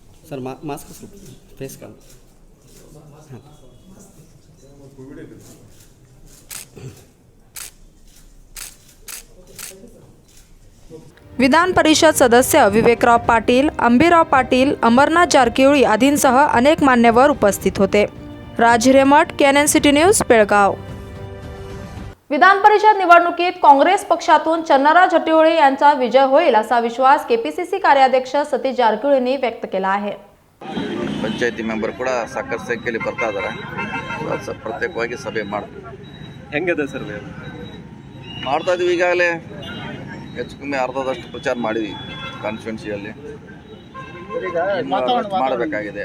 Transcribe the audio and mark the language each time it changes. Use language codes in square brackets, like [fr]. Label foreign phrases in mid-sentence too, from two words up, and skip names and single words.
[kn] ಸರ್ ಮಾಸ್ಕ್ ಸ್ವಲ್ಪ ಫೇಸ್ ಕಾಣ್ ಹಾಂ. [mr] विधान परिषद सदस्य विवेकराव पाटील, अंबीराव पाटील, अमरनाथ जारकिहोळी आदींसह अनेक मान्यवर उपस्थित होते. राज हिरेमठ, KNN-City न्यूज, बेळगाव. विधान परिषद निवडणुकीत काँग्रेस पक्षातून चन्नराज हट्टीहोळे यांचा विजय होईल असा विश्वास KPCC कार्याध्यक्ष सतीश जारಕಿಹೊಳಿ व्यक्त केला आहे. [kn] ಪಂಚಾಯತಿ ಮೆಂಬರ್ ಕೂಡ ಸಾಕಷ್ಟು ಸಂಖ್ಯೆಯಲ್ಲಿ ಬರ್ತಾ ಇದ್ದಾರೆ. ಪ್ರತ್ಯೇಕವಾಗಿ ಸಭೆ ಹೆಂಗದ ಸರ್ ಮಾಡ್ತಾ ಇದೀವಿ. ಈಗಾಗಲೇ ಹೆಚ್ಚು ಕಮ್ಮಿ ಅರ್ಧದಷ್ಟು ಪ್ರಚಾರ ಮಾಡಿದ್ವಿ ಕಾನ್ಸ್ಟಿಟ್ಯೂನ್ಸಿಯಲ್ಲಿ. ಮಾಡಬೇಕಾಗಿದೆ.